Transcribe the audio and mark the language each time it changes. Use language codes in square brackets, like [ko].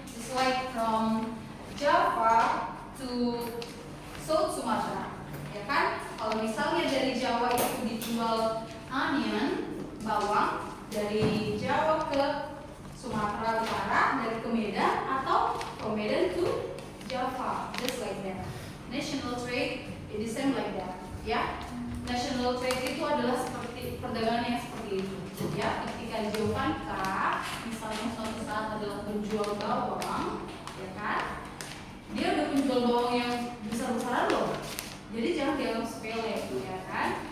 [en] It's like from Java to South Sumatra, [id] ya kan? Kalau misalnya dari Jawa itu dijual onion, bawang, dari Jawa ke Sumatera Utara, dari ke Medan, atau [en] from Medan to Java, just like that. National trade, it is same like that, ya. [id] National trade itu adalah seperti perdagangan yang seperti itu, ya. Ketika Giovanka misalnya suatu saat adalah penjual bawang, ya kan? Dia udah penjual bawang yang besar-besaran loh. Jadi jangan dianggap sepele itu, ya kan?